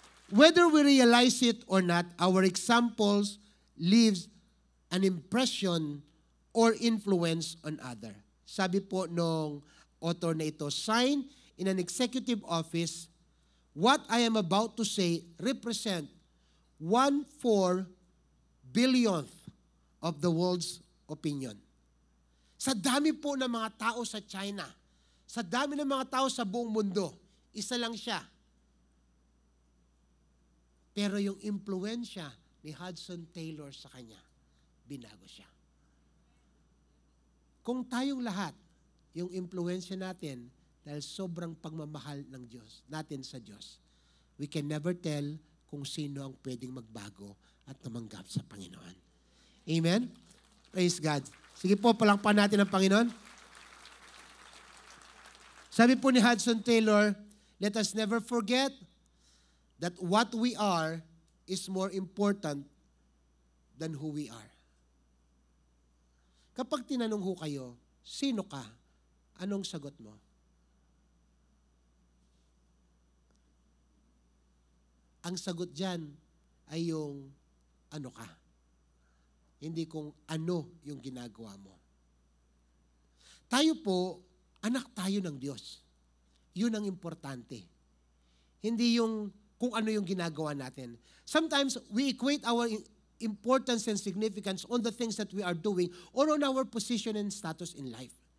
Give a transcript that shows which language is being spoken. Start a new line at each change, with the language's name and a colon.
English: Whether we realize it or not, our examples leaves an impression or influence on other.
Filipino: Sabi po nung author na ito,
English: sign in an executive office, what I am about to say represent 1/4 billionth of the world's opinion.
Filipino: Sa dami po ng mga tao sa China, sa dami ng mga tao sa buong mundo, Isa lang siya. Pero yung impluensya ni Hudson Taylor sa kanya, binago siya. Kung tayong lahat, yung impluensya natin, dahil sobrang pagmamahal ng Diyos, natin sa Diyos,
English: we can never tell
Filipino: kung sino ang pwedeng magbago at tumanggap sa Panginoon. Amen? Praise God. Sige po, palakpan natin ang Panginoon. Sabi po ni Hudson Taylor,
English: let us never forget that what we are is more important than who we are.
Filipino: Kapag tinanong ho kayo, sino ka? Anong sagot mo? Ang sagot dyan ay yung ano ka. Hindi kung ano yung ginagawa mo. Tayo po, anak tayo ng Diyos. Yun ang importante. Hindi yung kung ano yung ginagawa natin.
English: Sometimes we equate our importance and significance on the things that we are doing or on our position and status in life.